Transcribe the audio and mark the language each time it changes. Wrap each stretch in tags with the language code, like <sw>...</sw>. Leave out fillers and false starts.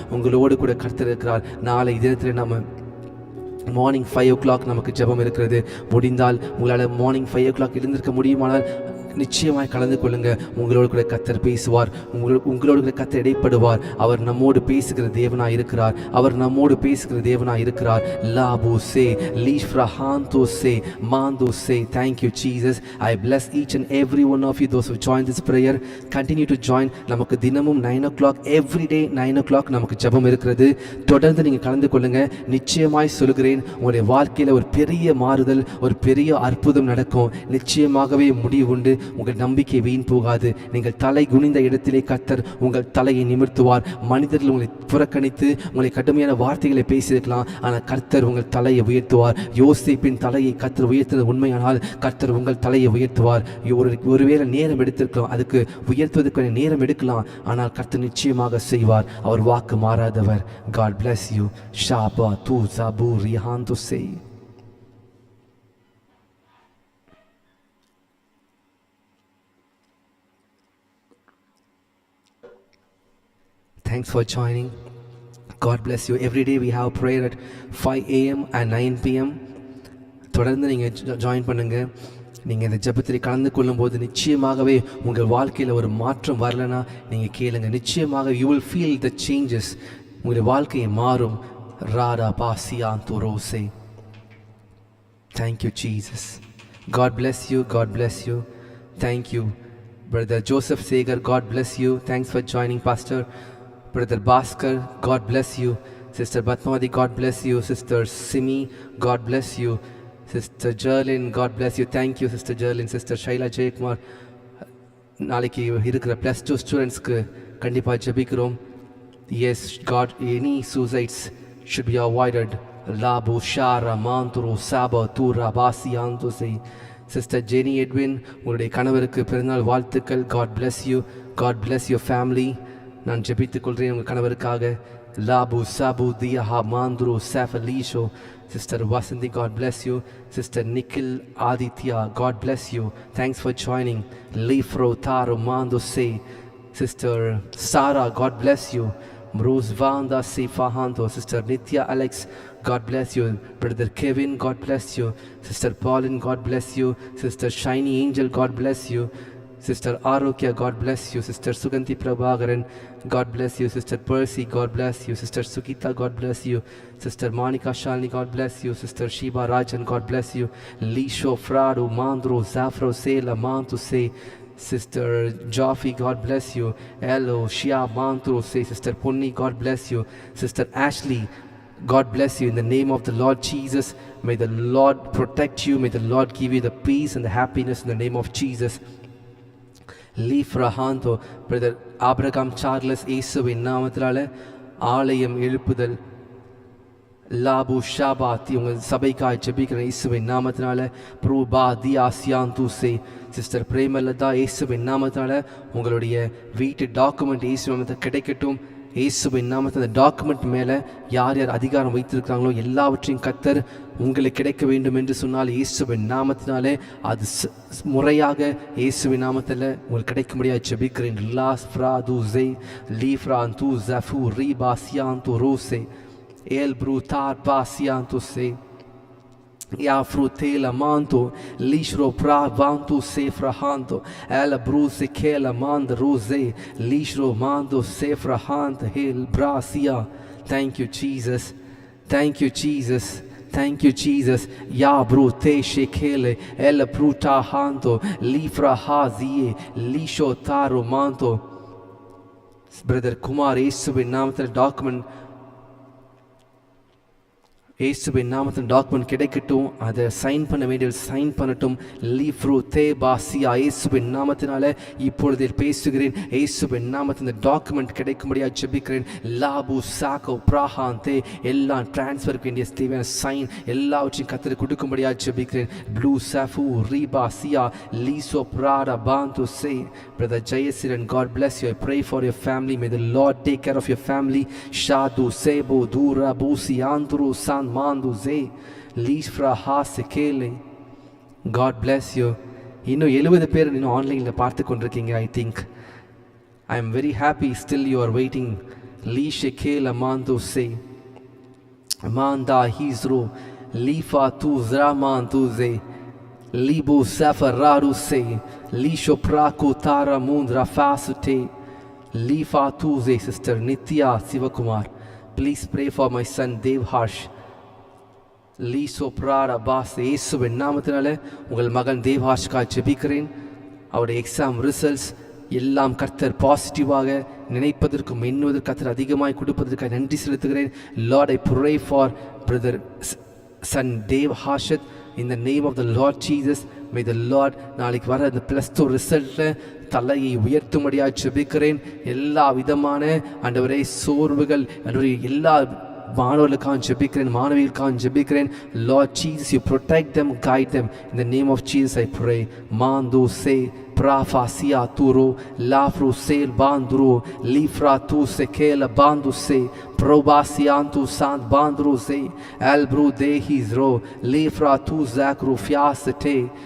<ta>உங்களோடு கூட கர்த்தர் இருக்கிறார். நாளை தினத்தில் நம்ம மார்னிங் 5 o'clock நமக்கு ஜெபம் இருக்கிறது. முடிந்தால் உங்களால் மார்னிங் 5 o'clock எழுந்திருக்க முடியுமானால் நிச்சயமாய் கலந்து கொள்ளுங்க. உங்களோடு கூட கர்த்தர் பேசுவார். உங்களோடு கூட கர்த்தர் இடைப்படுவார். அவர் நம்மோடு பேசுகிற தேவனாய் இருக்கிறார். அவர் நம்மோடு பேசுகிற தேவனாய் இருக்கிறார். Lapu say லீஃப்ரஹாந்தோ say மாந்தோ say.</ta> <en>Thank you Jesus. I bless each and every one of you, those who joined this prayer. Continue to join.</en> <ta>நமக்கு தினமும் 9 o'clock</ta> <en>every day 9 o'clock</en> <ta>நமக்கு ஜெபம் இருக்கிறது. தொடர்ந்து நீங்கள் கலந்து கொள்ளுங்க. நிச்சயமாய் சொல்கிறேன், உங்களுடைய வாழ்க்கையில் ஒரு பெரிய மாறுதல், ஒரு பெரிய அற்புதம் நடக்கும். நிச்சயமாகவே முடிவு உண்டு. உங்கள் நம்பிக்கை வீண் போகாது. நீங்கள் தலை குனிந்த இடத்திலே கர்த்தர் உங்கள் தலையை நிமிர்த்துவார். மனிதர்கள் உங்களை புறக்கணித்து உங்களை கடுமையான வார்த்தைகளை பேசியிருக்கலாம், ஆனால் கர்த்தர் உங்கள் தலையை உயர்த்துவார். யோசேப்பின் தலையை கர்த்தர் உயர்த்தது உண்மையானால் கர்த்தர் உங்கள் தலையை உயர்த்துவார். ஒருவேளை நேரம் எடுத்திருக்கலாம், அதுக்கு உயர்த்துவதற்கு நேரம் எடுக்கலாம், ஆனால் கர்த்தர் நிச்சயமாக செய்வார். அவர் வாக்கு மாறாதவர்.</ta> <en>God bless you. Shaba tu zabu rihanto say. Thanks for joining. God bless you. Every day we have prayer at 5 a.m. and 9 p.m.</en> <ta>தொடர்ந்து நீங்கள் ஜாயின் பண்ணுங்க. நீங்கள் இந்த ஜெபத்தில் கலந்து கொள்ளும்போது நிச்சயமாகவே உங்கள் வாழ்க்கையில் ஒரு மாற்றம் வரலனா நீங்கள் கேளுங்க. நிச்சயமாக</ta> <en>you will feel the changes.</en> <ta>உங்களுடைய வாழ்க்கையை மாறும். Rara பாசியாந்தோ ரோசே.</ta> <en>Thank you Jesus. God bless you. God bless you. Thank you. Brother Joseph Segar, God bless you. Thanks for joining Pastor. Brother Bhaskar, God bless you. Sister Batmawati, God bless you. Sister Simi, God bless you. Sister Jerlin, God bless you. Thank you Sister Jerlin.</en> <ta>Sister Shaila Jayakumar, நாளைக்கு இருக்கிற +2 ஸ்டூடெண்ட்ஸ்க்கு கண்டிப்பாக ஜெபிக்கிறோம்.</ta> <en>Yes, God, any suicides should be avoided. Labu Shara Manturu Saba Tura Basi Antose.</en> <ta>Sister Jenny Edwin, உங்களுடைய கணவருக்கு பிறந்தநாள் வாழ்த்துக்கள்.</ta> <en>God bless you. God bless your family.</en> <ta>நான் ஜெபித்துக் கொள்கிறேன் உங்கள் கணவருக்காக. Lapu Sabu Diya மாந்துரு சாஃபலீஷோ.</ta> <en>Sister Vasanthi, God bless you. Sister Nikhil Aditya, God bless you. Thanks for joining. Lifro Taro Mando say. Sister Sarah, God bless you. Bruce Vanda Sifahanto. Sister Nitya Alex, God bless you. Brother Kevin, God bless you. Sister Pauline, God bless you. Sister Shiny Angel, God bless you. Sister Arokya, God bless you. Sister Suganti Prabhakaran, God bless you. Sister Percy, God bless you. Sister Sukita, God bless you. Sister Monica Shalini, God bless you. Sister Shiba Rajan, God bless you. Lisho Frado Mandro Zafro Sela Mantu say. Sister Jaffi, God bless you. Hello, Shia Mantro, say Sister Ponni, God bless you. Sister Ashley, God bless you. In the name of the Lord Jesus, may the Lord protect you. May the Lord give you the peace and the happiness in the name of Jesus. Leaf Rahanto,</en> <ta>Brother Abraham Charles, இயேசுவின் நாமத்தினால ஆலயம் எழுப்புதல் Lapu ஷாபாத்தி உங்கள் சபைக்காய் ஜெபிக்கிற இயேசுவின் நாமத்தினால ப்ரூபா தியாசியான் தூசே sister Premalatha இயேசுவின் நாமத்தினால உங்களுடைய வீட்டு டாக்குமெண்ட் இயேசு நாமத்தில் கிடைக்கட்டும். இயேசுவின் நாமத்தில் அந்த டாக்குமெண்ட் மேலே யார் யார் அதிகாரம் வைத்திருக்கிறாங்களோ எல்லாவற்றையும் கர்த்தர் உங்களுக்கு கிடைக்க வேண்டும் என்று சொன்னால் இயேசுவின் நாமத்தினாலே அது முறையாக இயேசுவின் நாமத்தில் உங்களுக்கு கிடைக்கும்படியாக ஜெபிக்கிறேன். லாஸ் ஃப்ரா தூசே லீஃப்ரான் தூ ஜஃபு ரீபாசியான் தூ ரோசே El brutar pasianto se ya frutela manto lishro pra vanto se frahanto el bruse che la mand rose lishro mando se frahant hel brasia.</ta> <en>Thank you Jesus, thank you Jesus, thank you Jesus. Ya brute shekele el bruta hanto lifra hazie lisho taro manto.</en> <ta>Brother Kumar இயேசுவின் நாமத்தில் document இயேசுவின் நாமத்தின் document கிடைக்கட்டும். அதை sign பண்ண வேண்டிய sign பண்ணட்டும். லீஃப்ரூ தே பாசியா இயேசுவின் நாமத்தினால இப்பொழுது பேசுகிறேன். இயேசுவின் நாமத்தின் டாக்குமெண்ட் கிடைக்கும்படியாக ஜெபிக்கிறேன். லாபு சாக்கோ பிராஹான் தே எல்லாம் டிரான்ஸ்ஃபருக்கு வேண்டிய தேவையான சைன் எல்லாவற்றையும் கத்தருக்கு கொடுக்கும்படியாக ஜெபிக்கிறேன். Blue சாஃபு ரீபாசியா லீசோ பிராடா பாந்து say.</ta> <en>Brother Jayasiran, God bless you. I pray for your family. May the Lord take care of your family. Shadu sebo dura busi andru san mandu ze lifra hasekele. God bless you.</en> <ta>இன்னும் 70 பேர் இன்னும் ஆன்லைனில் பார்த்து கொண்டிருக்கீங்க.</ta> <en>I think I am very happy still you are waiting. Lishekela mandu se manda hizro lifa tu zramandu ze libu safararu se lisho praku tara mundra fasute lifa tuze. Sister Nitya Sivakumar, please pray for my son Dev Harsh. liso prara bas</en> <ta>இயேசுவின் நாமத்தினால உங்கள் மகன் தேவ் ஹார்ஷ்காய் ஜெபிக்கிறேன். அவருடைய exam results எல்லாம் கர்த்தர் பாசிட்டிவாக நினைப்பதற்கும் எண்ணுவதற்கு கர்த்தர் அதிகமாய் கொடுப்பதற்காக நன்றி செலுத்துகிறேன்.</ta> <en>Lord, I pray for brother son Dev Harshad in the name of the Lord Jesus. May the Lord</en> <ta>நாளைக்கு வர அந்த +2 ரிசல்ட்டில் தலையை உயர்த்தும்படியாக ஜெபிக்கிறேன். எல்லா விதமான ஆண்டவரே சோர்வுகள் ஆண்டவரே எல்லா மாணவர்களுக்காக ஜெபிக்கிறேன், மாணவிகளுக்காக ஜெபிக்கிறேன்.</ta> <en>Lord Jesus, you protect them, guide them. In the name of Jesus I pray. Mando se prafasia turo lafru sel bandru lifra tu sekela bandu se probasiantu sant bandru se elbru de hizro lifra tu zakru fiasete</en>